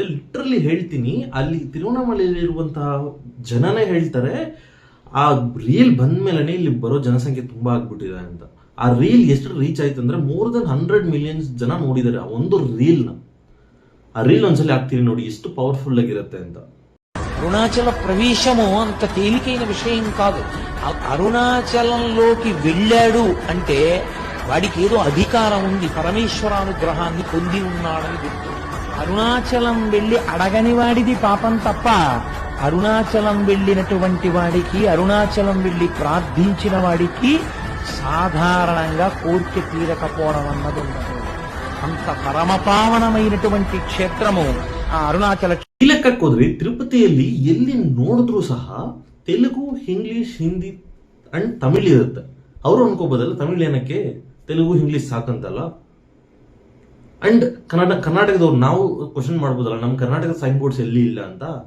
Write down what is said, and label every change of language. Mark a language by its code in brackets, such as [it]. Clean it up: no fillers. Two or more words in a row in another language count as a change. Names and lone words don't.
[kn] ಲಿಟ್ರಲಿ ಹೇಳ್ತೀನಿ, ಅಲ್ಲಿ ತಿರುವಣ್ಣಾಮಲೆಯಲ್ಲಿರುವಂತಹ ಜನನೇ ಹೇಳ್ತಾರೆ ಆ ರೀಲ್ ಬಂದ್ಮೇಲೆ ಇಲ್ಲಿ ಬರೋ ಜನಸಂಖ್ಯೆ ತುಂಬಾ ಆಗ್ಬಿಟ್ಟಿದೆ ಅಂತ. ಆ ರೀಲ್ ಎಷ್ಟು ರೀಚ್ ಆಯ್ತು ಅಂದ್ರೆ [en] more than 100 millions [kn] ಜನ ನೋಡಿದ್ದಾರೆ ಆ ಒಂದು ರೀಲ್ನ. ಆ ರೀಲ್ ಒಂದ್ಸಲ ಹಾಕ್ತೀನಿ ನೋಡಿ, ಎಷ್ಟು పవర్ఫుల్ ಆಗಿರುತ್ತೆ ಅಂತ. [te] అరుణాచల ప్రవేశము అంత తేలికైన విషయం కాదు. అరుణాచలంలోకి వెళ్ళాడు అంటే వాడికి ఏదో అధికారం ఉంది, పరమేశ్వరానుగ్రహాన్ని పొంది ఉన్నాడని గుర్తు. అరుణాచలం వెళ్లి అడగని వాడిది పాపం తప్ప, అరుణాచలం వెళ్ళినటువంటి వాడికి, అరుణాచలం వెళ్లి ప్రార్థించిన వాడికి సాధారణంగా కోరిక తీరకపోవడం అన్నది ఉండదు. అంత పరమపావనమైనటువంటి క్షేత్రము ఆ అరుణాచల. [kn] ಈ ಲೆಕ್ಕಕ್ಕೆ ಹೋದ್ರೆ ತಿರುಪತಿಯಲ್ಲಿ ಎಲ್ಲಿ ನೋಡಿದ್ರು ಸಹ ತೆಲುಗು, ಇಂಗ್ಲಿಷ್, ಹಿಂದಿ ಅಂಡ್ ತಮಿಳ್ ಇರುತ್ತೆ. ಅವರು ಅನ್ಕೋಬೋದಲ್ಲ ತಮಿಳ್ ಏನಕ್ಕೆ, ತೆಲುಗು ಇಂಗ್ಲಿಷ್ ಸಾಕಂತಲ್ಲ. ಅಂಡ್ ಕರ್ನಾಟಕದವ್ರು ನಾವು ಕ್ವಶನ್ ಮಾಡ್ಬೋದಲ್ಲ, ನಮ್ಮ ಕರ್ನಾಟಕದ [en] sign boards [kn] ಎಲ್ಲಿ ಇಲ್ಲ ಅಂತ.